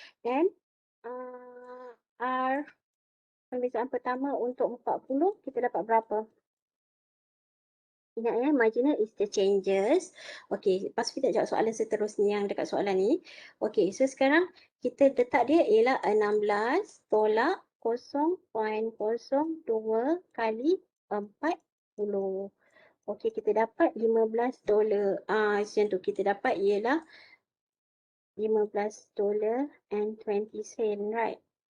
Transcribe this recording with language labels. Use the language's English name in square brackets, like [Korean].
[Malay] Then R pembezaan pertama untuk 40 kita dapat berapa? Ingat ya, [English] marginal is the changes. [Malay] Okay, lepas kita jawab soalan seterusnya yang dekat soalan ni. Okay, so sekarang kita letak dia ialah 16 tolak 0.02 kali 40. Okay, kita dapat $15. Macam tu kita dapat ialah $15.20, right?